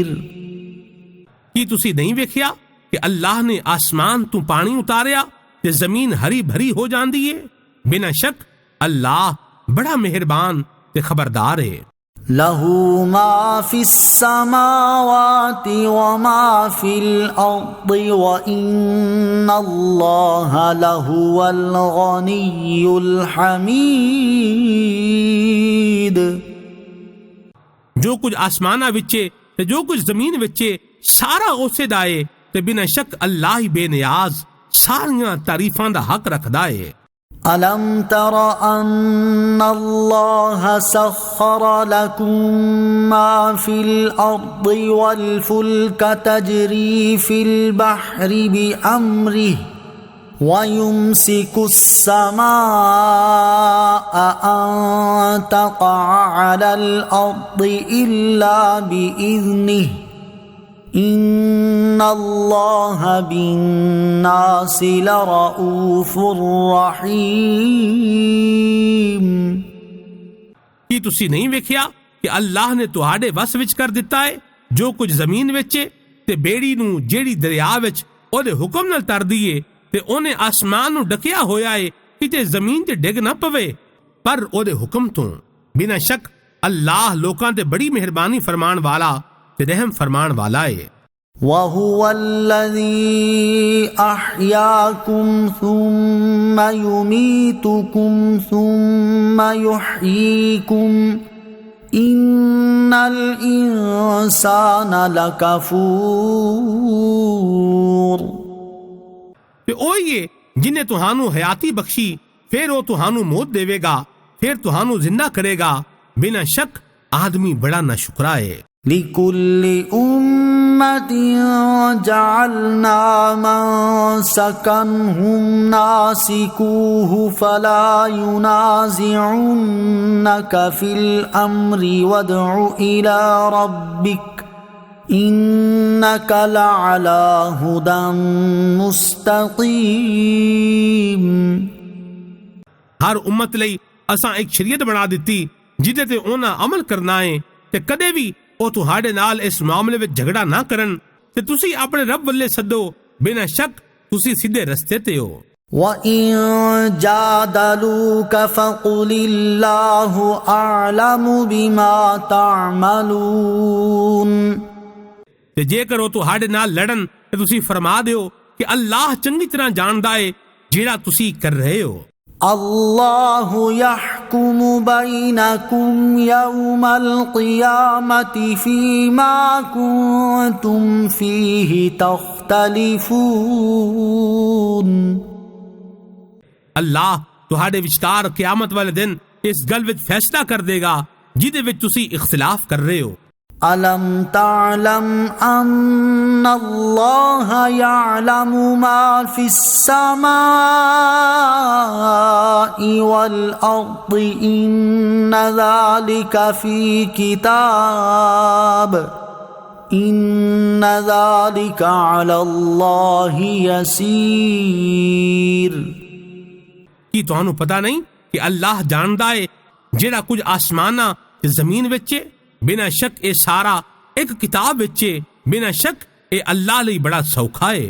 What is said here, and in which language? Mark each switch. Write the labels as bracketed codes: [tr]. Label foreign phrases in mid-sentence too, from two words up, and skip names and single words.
[pa] ਕੀ ਤੁਸੀਂ ਨਹੀਂ ਵੇਖਿਆ ਕਿ ਅੱਲਾਹ ਨੇ ਆਸਮਾਨ ਤੋਂ ਪਾਣੀ ਉਤਾਰਿਆ ਤੇ ਜ਼ਮੀਨ ਹਰੀ ਭਰੀ ਹੋ ਜਾਂਦੀ ਏ? ਬਿਨਾ ਸ਼ੱਕ ਅੱਲਾਹ ਬੜਾ ਮਿਹਰਬਾਨ ਤੇ ਖ਼ਬਰਦਾਰ ਹੈ। [ar] له ما في السماوات وما في الأرض وإن الله لهو الغني الحميد. [pa] ਜੋ ਕੁਝ ਆਸਮਾਨਾਂ ਵਿਚੇ ਤੇ ਜੋ ਕੁਝ ਜ਼ਮੀਨ ਵਿਚੇ ਸਾਰਾ ਉਸੇ ਦਾ ਹੈ ਤੇ ਬਿਨਾ ਸ਼ੱਕ ਅੱਲਾਹ ਹੀ ਬੇਨਿਆਜ਼ ਸਾਰੀਆਂ ਤਾਰੀਫ਼ਾਂ ਦਾ ਹੱਕ ਰੱਖਦਾ ਹੈ। [ar] ألم تر أن الله سخر لكم ما في الأرض والفلك تجري في البحر بأمره ويمسك السماء أن تقع على الأرض إلا بإذنه إن الله بالناس لرؤوف رحيم۔ [pa] ਕੀ ਤੁਸੀਂ ਨਹੀਂ ਵੇਖਿਆ ਕਿ ਅੱਲਾਹ ਨੇ ਤੁਹਾਡੇ ਵਸ ਵਿੱਚ ਕਰ ਦਿੱਤਾ ਹੈ ਜੋ ਕੁਝ ਜ਼ਮੀਨ ਵਿੱਚ ਹੈ ਤੇ ਬੇੜੀ ਨੂੰ ਜਿਹੜੀ ਦਰਿਆ ਵਿੱਚ ਉਹਦੇ ਹੁਕਮ ਨਾਲ ਤਰਦੀ ਏ ਤੇ ਉਹਨੇ ਆਸਮਾਨ ਨੂੰ ਢਕਿਆ ਹੋਇਆ ਏ ਕਿਤੇ ਜ਼ਮੀਨ ਤੇ ਡਿੱਗ ਨਾ ਪਵੇ ਪਰ ਉਹਦੇ ਹੁਕਮ ਤੋਂ। ਬਿਨਾਂ ਸ਼ੱਕ ਅੱਲਾਹ ਲੋਕਾਂ ਤੇ ਬੜੀ ਮਿਹਰਬਾਨੀ ਫਰਮਾਨ ਵਾਲਾ ਤੇ ਰਹਿਮ ਫਰਮਾਨ ਵਾਲਾ ਏ। [ar] وهو الذي أحياكم ثم يميتكم ثم يحييكم إن الإنسان لكفور۔ [pa] ਤੇ ਉਹੀ ਏ ਜਿਨੇ ਤੁਹਾਨੂੰ ਹਯਾਤੀ ਬਖਸ਼ੀ ਫਿਰ ਉਹ ਤੁਹਾਨੂੰ ਮੌਤ ਦੇਵੇਗਾ ਫਿਰ ਤੁਹਾਨੂੰ ਜ਼ਿੰਦਾ ਕਰੇਗਾ। ਬਿਨਾਂ ਸ਼ੱਕ ਆਦਮੀ ਬੜਾ ਨਾਸ਼ੁਕਰਾ ਏ। [ar] لكل أمة جعلنا منسكا هم ناسكوه فلا ينازعنك في الأمر وادع إلى ربك إنك لعلى هدى مستقيم۔ [pa] ਹਰ ਉਮਤ ਲਈ ਅਸਾਂ ਇੱਕ ਸ਼ਰੀਅਤ ਬਣਾ ਦਿੱਤੀ ਜਿਹਦੇ ਤੇ ਉਹਨਾਂ ਅਮਲ ਕਰਨਾ ਹੈ ਤੇ ਕਦੇ ਵੀ ਉਹ ਤੁਹਾਡੇ ਨਾਲ ਇਸ ਮਾਮਲੇ ਵਿੱਚ ਝਗੜਾ ਨਾ ਕਰਨ ਤੇ ਤੁਸੀਂ ਆਪਣੇ ਰੱਬ ਵੱਲੇ ਸੱਦੋ। ਬਿਨਾਂ ਸ਼ੱਕ ਤੁਸੀਂ ਸਿੱਧੇ ਰਸਤੇ ਤੇ ਹੋ। [ar] وَإِن جَادَلُوكَ فَقُلِ اللَّهُ أَعْلَمُ بِمَا تَعْمَلُونَ۔ [pa] ਤੇ ਜੇਕਰ ਉਹ ਤੁਹਾਡੇ ਨਾਲ ਲੜਨ ਤੇ ਤੁਸੀਂ ਫਰਮਾ ਦਿਓ ਕਿ ਅੱਲਾਹ ਚੰਗੀ ਤਰ੍ਹਾਂ ਜਾਣਦਾ ਹੈ ਜਿਹੜਾ ਤੁਸੀਂ ਕਰ ਰਹੇ ਹੋ। [ar] الله يحكم بينكم يوم القيامة فيما كنتم فيه تختلفون۔ [pa] ਅੱਲਾਹ ਤੁਹਾਡੇ ਵਿਚਕਾਰ ਕਿਆਮਤ ਵਾਲੇ ਦਿਨ ਇਸ ਗੱਲ ਵਿੱਚ ਫੈਸਲਾ ਕਰ ਦੇਗਾ ਜਿਹਦੇ ਵਿੱਚ ਤੁਸੀਂ ਇਖਤਲਾਫ ਕਰ ਰਹੇ ਹੋ। [ar] ألم تعلم أن الله يعلم ما في السماء والأرض إن ذلك في كتاب إن ذلك على الله يسير. [pa] ਕੀ ਤੁਹਾਨੂੰ ਪਤਾ ਨਹੀਂ ਕਿ ਅੱਲਾਹ ਜਾਣਦਾ ਹੈ ਜਿਹੜਾ ਕੁਝ ਆਸਮਾਨਾਂ ਤੇ ਜ਼ਮੀਨ ਵਿਚ ਹੈ, ਬਿਨਾ ਸ਼ੱਕ ਏ ਸਾਰਾ ਇਕ ਕਿਤਾਬ ਵਿਚ ਹੈ, ਬਿਨਾ ਸ਼ੱਕ ਏ ਅੱਲਾਹ ਲਈ ਬੜਾ ਸੌਖਾ ਹੈ।